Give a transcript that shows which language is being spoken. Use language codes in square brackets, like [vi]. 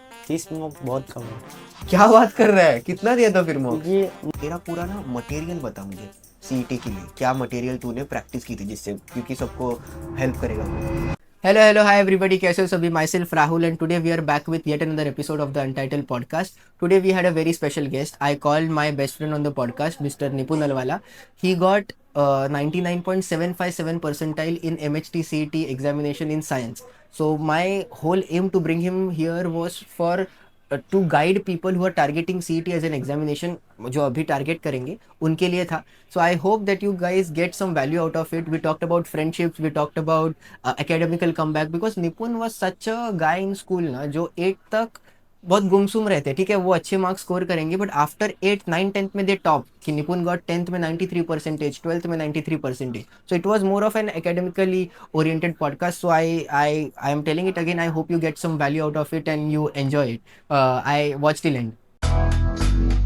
[hi] 30 mock बहुत कम है क्या बात कर रहा है, कितना दिया था फिर मॉक्स? क्योंकि तेरा पूरा ना मटेरियल बता मुझे, सीईटी के लिए क्या मटेरियल तूने प्रैक्टिस की थी, जिससे क्योंकि सबको हेल्प करेगा। [en] hello hi everybody, [hi] कैसे हो सभी? [en] Myself Rahul and today we are back with yet another episode of the untitled podcast. Today we had a very special guest. I called my best friend on the podcast, Mr. Nipun Alwala. He got 99.757 percentile in MHT CET examination in science. So my whole aim to bring him here was for to guide people who are targeting CET as an examination, [hi] जो अभी target करेंगे उनके लिए था. [en] So I hope that you guys get some value out of it. We talked about friendships, we talked about academical comeback, because Nipun was such a guy in school [hi] ना, जो 8 तक बहुत गुमसुम रहते हैं. ठीक है, वो अच्छे मार्क्स स्कोर करेंगे [en] But after 8 9 10th में they top. [hi] कि निपुन गॉट 10th में 93%, 12th में 93%. [en] So it was more of an academically oriented podcast. So I am telling it again. I hope you get some value out of it and you enjoy it. I watch till end.